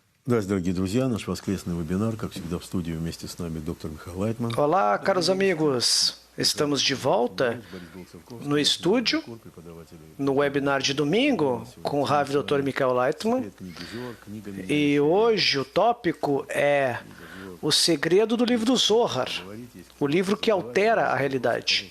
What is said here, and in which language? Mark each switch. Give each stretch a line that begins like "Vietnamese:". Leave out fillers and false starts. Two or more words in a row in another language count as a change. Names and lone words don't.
Russian: Здравствуйте, дорогие друзья. Наш воскресный вебинар, как всегда, в студии вместе с нами доктор Михаил Лайтман.
Portuguese: Olá, caros amigos. Estamos de volta no estúdio, no webinar de domingo, com o Rav Dr. Michael Leitman. E hoje o tópico é o segredo do livro do Zohar, o livro que altera a realidade.